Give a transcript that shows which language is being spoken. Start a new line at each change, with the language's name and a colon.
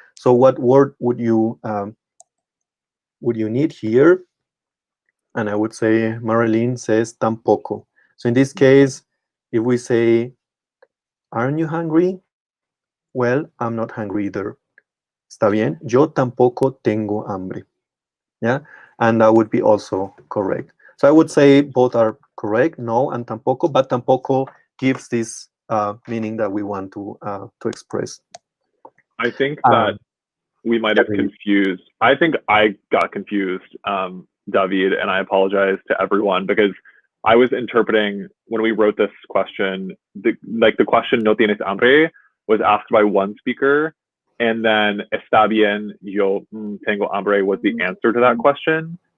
English: So what word would you need here? And I would say Marilyn says tampoco. So in this case, if we say, aren't you hungry? Well, I'm not hungry either.
Spanish: Está bien. Yo tampoco tengo hambre.
English: Yeah, and that would be also correct. So I would say both are correct, no and tampoco, but tampoco gives this meaning that we want to express. I think that we might have confused. I think I got confused, David, and I apologize to everyone, because I was interpreting when we wrote this question, the question
Spanish: "no tienes hambre"
English: was asked by one speaker, and then
Spanish: "está bien, yo tengo hambre"
English: was the answer to that question.